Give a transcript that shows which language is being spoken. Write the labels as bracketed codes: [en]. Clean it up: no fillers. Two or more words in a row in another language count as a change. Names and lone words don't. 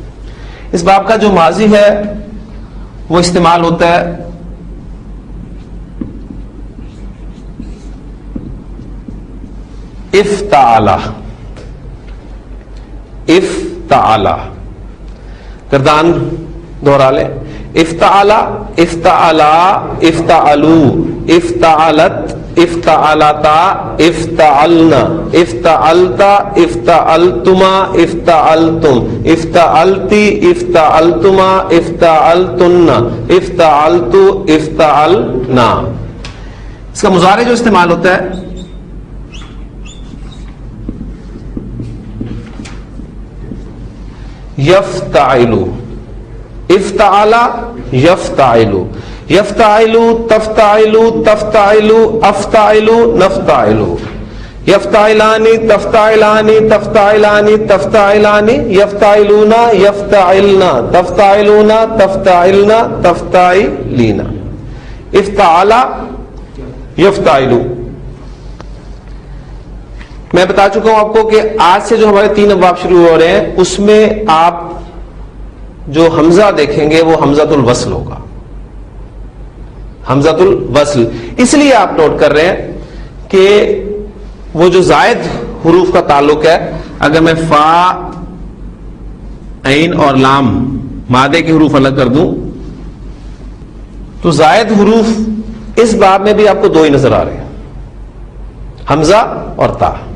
[ur] اس باب کا جو ماضی ہے وہ استعمال ہوتا ہے افتعال. افتعال، گردان دوہرا لیں. افتعال، [ar] افتعلا، افتعلوا، افتعلت، افتعلتا، افتعلنا، افتعلتا، افتعلتما، افتعلتم، افتعلتی، افتعلتما، افتعلتن، افتعلتو، افتعلنا. [ur] اس کا مضارع جو استعمال ہوتا ہے یفتعلو. [ar] افتعل یفتعلو، یفتعلو، تفتعلو، تفتعلو، افتعلو، نفتعلو. یفتعلانی، تفتعلانی، تفتعلانی، تفتعلانی، یفتعلونا، یفتعلنا، تفتعلونا، تفتعلنا، تفتعلینا. افتعل یفتعلو. [ur] میں بتا چکا ہوں آپ کو کہ آج سے جو ہمارے 3 ابواب شروع ہو رہے ہیں اس میں آپ جو حمزہ دیکھیں گے وہ [ar] حمزۃ الوصل [ur] ہوگا. [ar] حمزۃ الوصل [ur] اس لیے آپ نوٹ کر رہے ہیں کہ وہ جو زائد حروف کا تعلق ہے، اگر میں فا، عین اور لام مادے کے حروف الگ کر دوں تو زائد حروف اس باب میں بھی آپ کو 2 ہی نظر آ رہے ہیں، حمزہ اور تا.